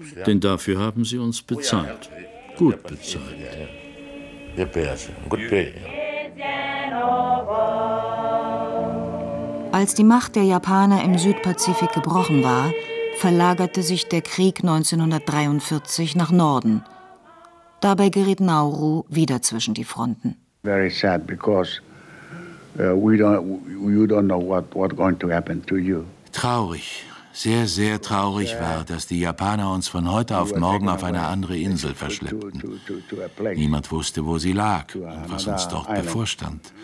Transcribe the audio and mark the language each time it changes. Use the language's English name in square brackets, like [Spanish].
[German] Denn dafür haben sie uns bezahlt. Gut bezahlt. Als die Macht der Japaner im Südpazifik gebrochen war, verlagerte sich der Krieg 1943 nach Norden. Dabei geriet Nauru wieder zwischen die Fronten. [English] Very sad because you don't know what's going to happen to you. [German] Traurig, sehr sehr traurig war, dass die Japaner uns von heute auf morgen auf eine andere Insel verschleppten. Niemand wusste, wo sie lag und was uns dort bevorstand.